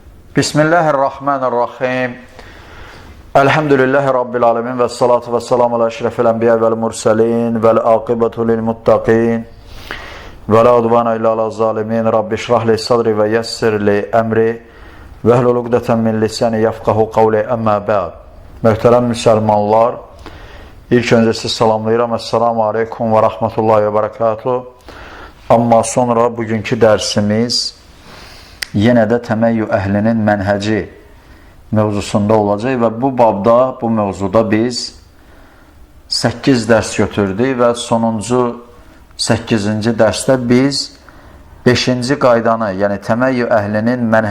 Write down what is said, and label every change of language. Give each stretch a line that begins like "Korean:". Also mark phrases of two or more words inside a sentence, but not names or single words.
Arabic: Bismillahirrahmanirrahim. الحمد لله رب العالمين والصلاة والسلام على أشرف الأنبياء والمرسلين والعاقبة للمتقين ولا عدوان إلا على الظالمين. رب اشرح لي صدري ويسر لي أمري واحلل عقدة من لساني يفقهوا قولي أما بعد.
Azerbaijani: Möhtərəm müsəlmanlar, ilk öncə sizi salamlayıram.
Arabic: السلام عليكم و رحمة الله و بركاته.
Azerbaijani: Amma sonra bugünkü dərsimiz yenə də təməyyü əhlinin mənhəci mövzusunda olacaq və bu babda, bu mövzuda biz 8 dərs götürdük və sonuncu 8-ci dərsdə biz 5-ci qaydanı, yəni təməyyü əhlinin